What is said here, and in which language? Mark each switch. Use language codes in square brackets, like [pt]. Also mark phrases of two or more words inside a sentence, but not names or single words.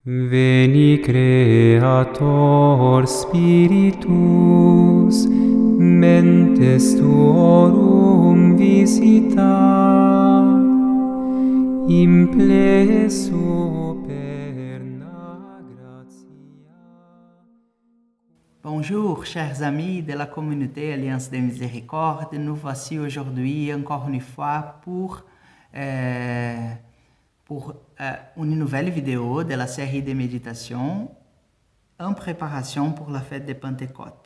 [la] Veni Creator Spiritus, mentes tuorum visita, implesso perna gratia. [fr] Bonjour, chers amis de la communauté Alliance des Miséricordes. Nous voici aujourd'hui encore une fois pour une nouvelle vidéo de la série de méditations en préparation pour la fête de Pentecôte.